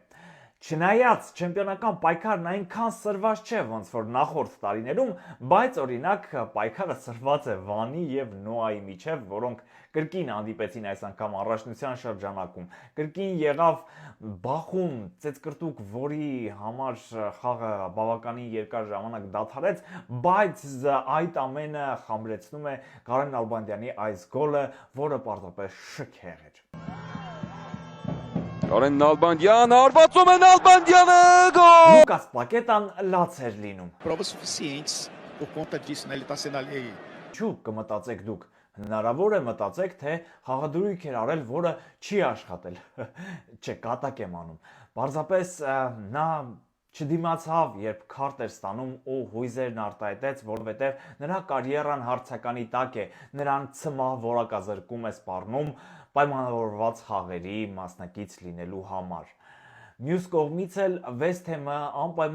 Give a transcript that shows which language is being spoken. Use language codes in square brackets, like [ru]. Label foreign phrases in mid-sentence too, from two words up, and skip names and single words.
[hy] Չնայած չեմպիոնական պայքարն այնքան սրված չէ, ոնց որ նախորդ տարիներում, բայց օրինակ պայքարը սրված է Վանի եւ Նոայի միջև, որոնք կրկին հանդիպեցին այս անգամ առաջնության շրջանակում։ Կրկին եղավ բախում, ծեծկրտուկ, որի համար խաղը բավականին երկար ժամանակ դադարեց, բայց այդ ամենը խամրեցնում է Կարեն Նալբանդյանի այս գոլը, որը պարզապես շքեղ էր։ Կարեն Նալբանդյան, արվածում է Նալբանդյանը, գոլ! Լուկաս Պակետան լաց էր լինում։ [pt] Provas suficientes por conta disso, né? Ele está sendo ali. [hy] Չու կմտածեք դուք, հնարավոր է մտածեք, թե խաղադրույք էր արել, որը չի աշխատել, չէ, կատակ եմ անում, պարզապես նա չդիմացավ, երբ քարտ էր ստանում ու հույզերն արտահայտեց, որովհետև նրա կարիերան հարցականի տակ է, նրան ցմահ որակազրկում է սպառնում պայմանավորված խաղերի մասնակից լինելու համար։ Մյուս կողմից էլ Վեսթ Հեմը անպայման